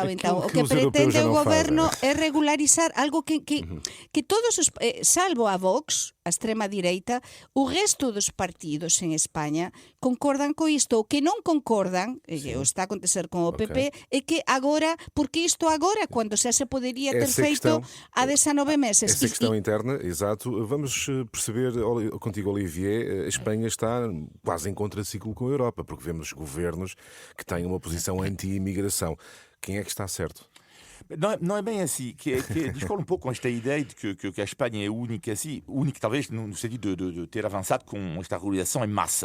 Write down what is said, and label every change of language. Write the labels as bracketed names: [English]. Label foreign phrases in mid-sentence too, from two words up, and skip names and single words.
[Galician] Então, o que pretende o goberno é regularizar algo que todos os, salvo a Vox, a extrema direita, o resto dos partidos en España concordan co isto. O que non concordan, sí, o está a acontecer con o PP, é que agora, porque isto agora, [Portuguese] quando se poderia ter feito há 19 meses. Essa questão interna, exato. Vamos perceber contigo, Olivier, a Espanha está quase em contraciclo com a Europa, porque vemos governos que têm uma posição anti-imigração. Quem é que está certo? Não é bem assim, que discordo um pouco com esta ideia de que a Espanha é única, assim, única talvez no sentido de ter avançado com esta regularização em massa.